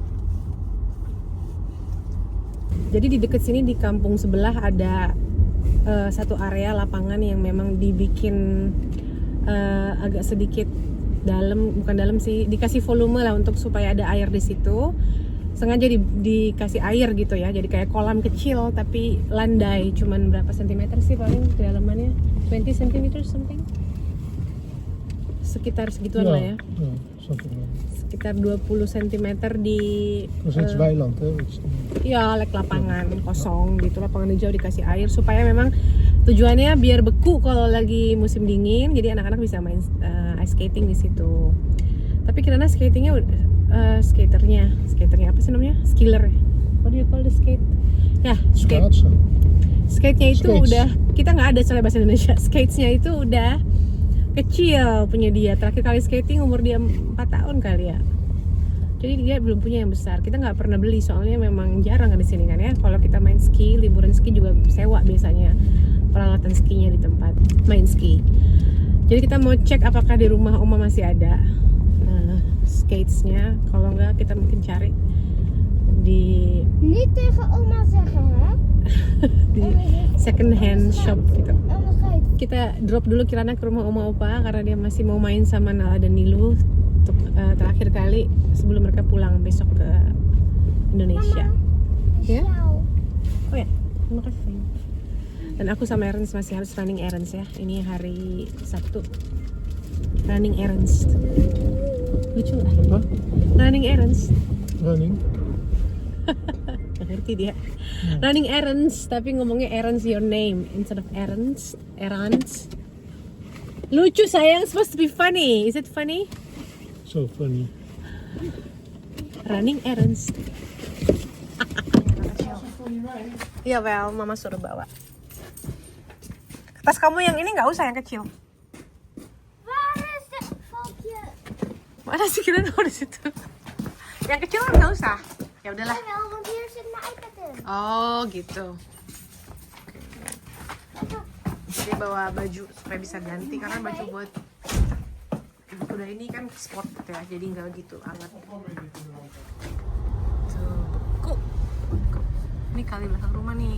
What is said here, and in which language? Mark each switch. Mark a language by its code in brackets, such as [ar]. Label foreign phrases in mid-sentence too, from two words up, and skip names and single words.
[id] Jadi di dekat sini di kampung sebelah ada satu area lapangan yang memang dibikin agak sedikit dalam, bukan dalam sih, dikasih volume lah untuk supaya ada air di situ. Sengaja dikasih air gitu ya, jadi kayak kolam kecil tapi landai, cuman berapa sentimeter sih paling kedalamannya, 20 cm something, sekitar segituan lah ya, ja, [en] something like that. [id] sekitar 20 cm di [nl] Dat is iets weiland, hè? [id] ya lek lapangan kosong gitu, lapangan hijau dikasih air supaya memang tujuannya biar beku kalau lagi musim dingin, jadi anak-anak bisa main ice skating di situ. Tapi kirana skatingnya skaternya apa sih namanya, [en] skiller, what do you call the skate ya, [id] Schaatsen. skate-nya itu Skates. udah, kita nggak ada soalnya bahasa Indonesia. Skatesnya itu udah kecil punya dia, terakhir kali skating umur dia 4 tahun kali ya, jadi dia belum punya yang besar. Kita nggak pernah beli soalnya memang jarang kan di sini kan ya. Kalau kita main ski, liburan ski juga sewa biasanya peralatan skinya di tempat main ski. Jadi kita mau cek apakah di rumah oma masih ada skatesnya. Kalau nggak kita mungkin cari di [nl] Niet tegen oma zeggen, hè? [id] di [en] second hand shop [id] gitu. [nl] Oma geeft. [id] Kita drop dulu Kirana ke rumah oma opa karena dia masih mau main sama Nala dan Nilu untuk terakhir kali sebelum mereka pulang besok ke Indonesia. Ya? Oh ya, terima kasih. Dan aku sama Ernst masih harus [en] running errands [id] ya. Ini hari Sabtu. [en] Running errands. [id] Lucu nggak? Hah? [en] Running errands. [id] Running. Nggak ngerti dia. [en] Running errands, [id] tapi ngomongnya [en] errands your name instead of errands. [id] Errands. Lucu sayang, [en] supposed to be funny. Is it funny? So funny. Running errands. Iya, well, [id] mama suruh bawa. Tas kamu yang ini nggak usah, yang kecil. [nl] Waar is de valkje? [id] Mana sih kira di situ? Yang kecil kan nggak usah. Ya udahlah. [nl] Jawel, want hier zit mijn iPad in. [id] Oh gitu. Jadi bawa baju supaya bisa ganti karena baju buat kuda ini kan sport gitu ya, jadi nggak gitu hangat. Tuh, beku. Ini kali belakang rumah nih.